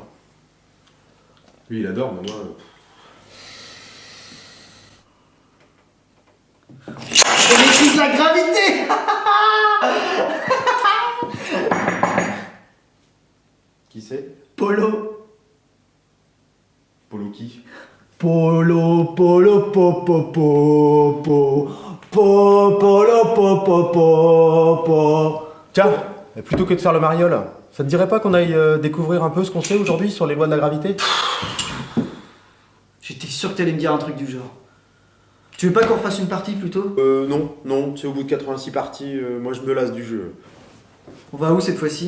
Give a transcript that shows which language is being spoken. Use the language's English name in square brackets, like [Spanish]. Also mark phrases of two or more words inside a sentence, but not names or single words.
[French] Lui, il adore, mais moi... On maîtrise la gravité. Qui c'est? Polo. Polo qui? Polo, polo, po, po, po, po. Po, polo, po, po, po, po. Tiens, plutôt que de faire le mariole, ça te dirait pas qu'on aille découvrir un peu ce qu'on sait aujourd'hui sur les lois de la gravité? J'étais sûr que t'allais me dire un truc du genre. Tu veux pas qu'on refasse une partie plutôt? Non, c'est au bout de 86 parties, moi je me lasse du jeu. On va où cette fois-ci?